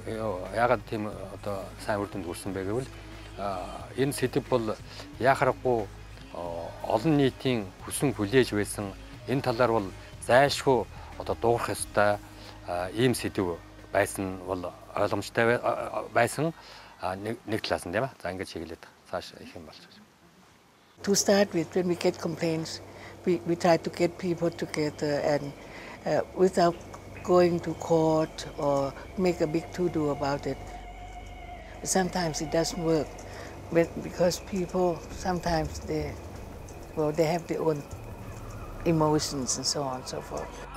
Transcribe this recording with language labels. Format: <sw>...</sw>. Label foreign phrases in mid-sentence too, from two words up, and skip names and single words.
<mn>Яагаад тийм одоо сайн үр дүнд хүрсэн бэ гэвэл энэ сэдв бол яхахгүй олон нийтийн хүсэн хүлээж байсан энэ талаар бол зайлшгүй одоо дуурах ёстой ийм сэдв байсан бол ойлгомжтой байсан нэг талаас нь тийм ба. За ингэж чиглээд цааш их юм болж байна.</mn> <en>To start with, when we get complaints, we try to get people together and without going to court or make a big to-do about it. Sometimes it doesn't work because people sometimes they have their own emotions and so on and so forth.</en>